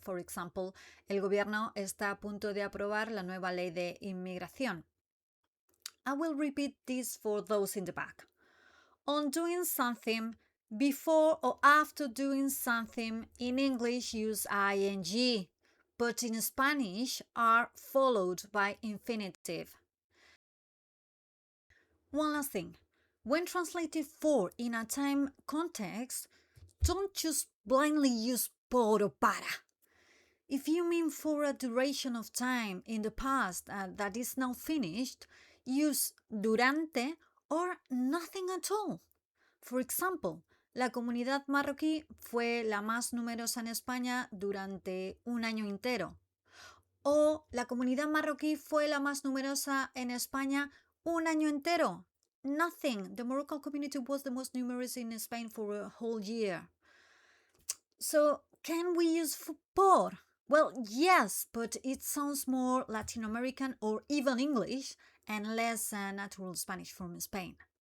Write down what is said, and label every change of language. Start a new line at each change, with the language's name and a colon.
English: For example,
Spanish: el gobierno está a punto de aprobar la nueva ley de inmigración.
English: I will repeat this for those in the back. On doing something, before or after doing something, in English use ing, but in Spanish are followed by infinitive. One last thing. When translating for in a time context, don't just blindly use por or para. If you mean for a duration of time in the past that is now finished, use durante or nothing at all. For example,
Spanish: la comunidad marroquí fue la más numerosa en España durante un año entero. O la comunidad marroquí fue la más numerosa en España un año entero.
English: Nothing. The Moroccan community was the most numerous in Spain for a whole year. So, can we use por? Well, yes, but it sounds more Latin American or even English and less natural Spanish from Spain.